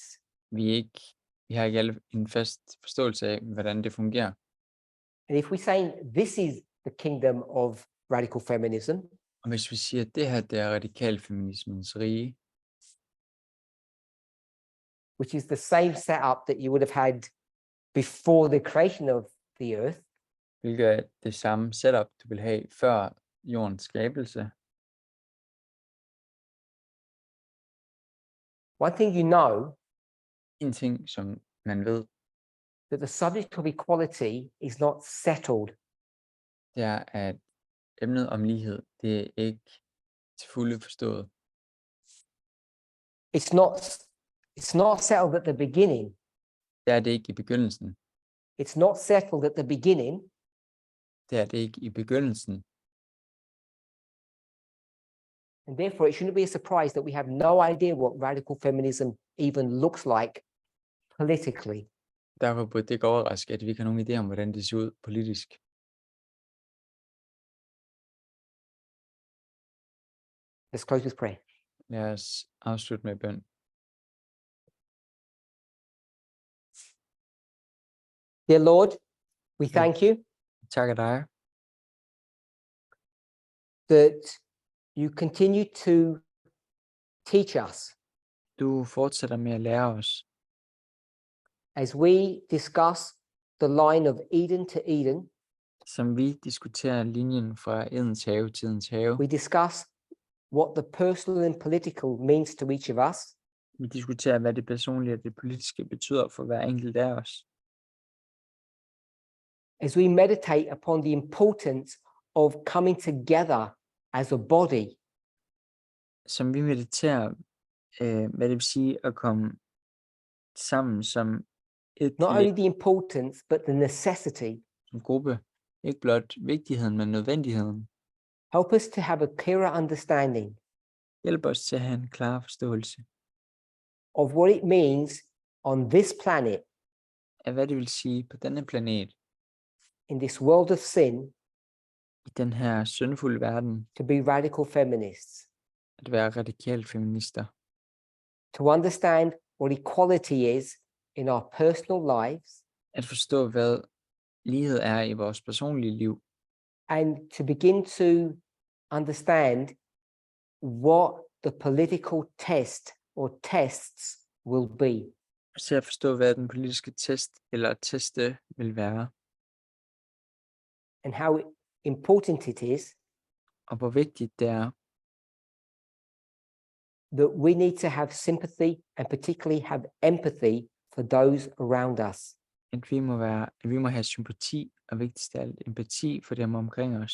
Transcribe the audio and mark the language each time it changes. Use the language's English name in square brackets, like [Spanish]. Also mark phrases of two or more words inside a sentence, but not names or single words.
[Danish] Vi har ikke alle en fast forståelse af, hvordan det fungerer. [English] And if we're saying this is the kingdom of radical feminism, [Danish] Og hvis vi siger, at det her det er radikalfeminismens rige, [English] which is the same setup that you would have had before the creation of the earth, [Danish] hvilket er det samme setup, du vil have før jordens skabelse. [English] one thing you know, [Danish] En ting, som man ved, [English] that the subject of equality is not settled. [Danish] det er, at emnet om lighed, det er ikke til fulde forstået. [English] It's not settled at the beginning. [Danish] Det er det ikke i begyndelsen. [English] It's not settled at the beginning. [Danish] Det er det ikke i begyndelsen. [English] And therefore, it shouldn't be a surprise that we have no idea what radical feminism even looks like politically. [Danish] Derfor burde det ikke overraske, at vi ikke har nogen idé om, hvordan det ser ud politisk. [English] Let's close with prayer. [Danish] Lad os afslutte med bøn. [English] Dear Lord, we thank you [Danish] Tak af dig, [English] that you continue to teach us [Danish] du fortsætter med at lære os, [English] as we discuss the line of Eden to Eden. [Danish] som vi diskuterer linjen fra Edens have til Edens have. [English] We discuss what the personal and political means to each of us. [Danish] Vi diskuterer, hvad det personlige og det politiske betyder for hver enkelt af os. [English] As we meditate upon the importance of coming together as a body, [Danish] Som vi mediterer, hvad det vil sige at komme sammen som et [English] not only the importance, but the necessity. [Danish] en gruppe. Ikke blot vigtigheden, men nødvendigheden. [English] Help us to have a clearer understanding [Danish] Hjælp os til at have en klar forståelse [English] of what it means on this planet, [Danish] af, hvad det vil sige på denne planet, [English] in this world of sin, [Danish] i den her syndfulde verden, [English] to be radical feminists, [Danish] at være radikal feminister. [English] to understand what equality is in our personal lives, [Danish] At forstå, hvad lighed er i vores personlige liv, [English] and to begin to understand what the political test or tests will be. [Danish] til at forstå, hvad den politiske test eller teste vil være, [English] And how important it is [Danish] og hvor vigtigt det er, [English] that we need to have sympathy and particularly have empathy for those around us. [Danish] at vi må have sympati og vigtigst af alt empati for dem omkring os.